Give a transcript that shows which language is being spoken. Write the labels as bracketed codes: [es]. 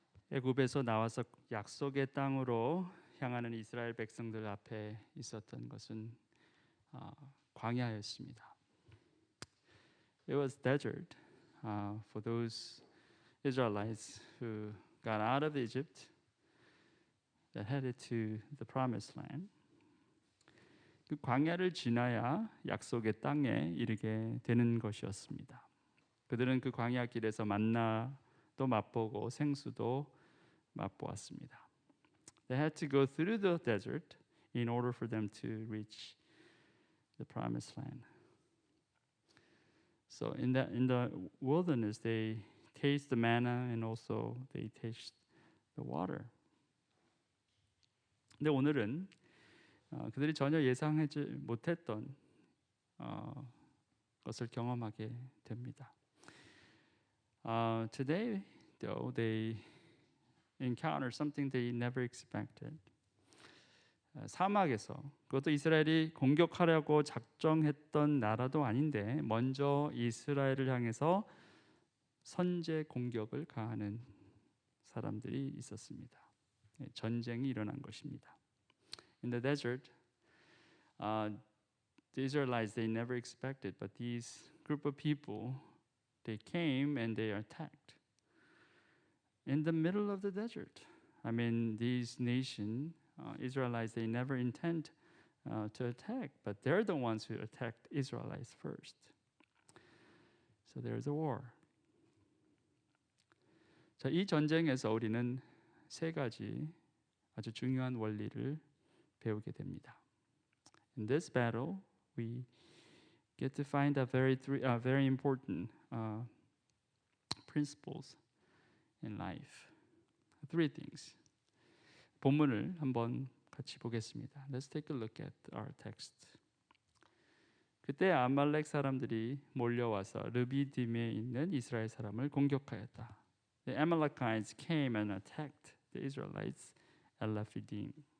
[ko] 애굽에서 나와서 약속의 땅으로 향하는 이스라엘 백성들 앞에 있었던 것은 광야였습니다. [en] It was desert for those Israelites who got out of Egypt that headed to the promised land. [ko] 그 광야를 지나야 약속의 땅에 이르게 되는 것이었습니다. 그들은 그 광야 길에서 만나도 맛보고 생수도 맛보았습니다. [en] They had to go through the desert in order for them to reach the promised land. So in the wilderness, they taste the manna and also they taste the water. [ko] 근데 오늘은 그들이 전혀 예상하지 못했던 것을 경험하게 됩니다. [en] Today, though, they encounter something they never expected. [ko] 사막에서 그것도 이스라엘이 공격하려고 작정했던 나라도 아닌데 먼저 이스라엘을 향해서 선제 공격을 가하는 사람들이 있었습니다. 전쟁이 일어난 것입니다. [en] In the desert, the Israelites they never expected, but these group of people they came and they attacked. In the middle of the desert. I mean, these nation Israelites, they never intend to attack, but they're the ones who attacked Israelites first. So there's a war. [ko] 자, 이 전쟁에서 우리는 세 가지 아주 중요한 원리를 배우게 됩니다. [en] In this battle, we get to find very important principles in life. Three things. [ko] 본문을 한번 같이 보겠습니다. [en] Let's take a look at our text. [ko] 그때 아말렉 사람들이 몰려와서 르비딤에 있는 이스라엘 사람을 공격하였다. [en] The Amalekites came and attacked the Israelites at Rephidim.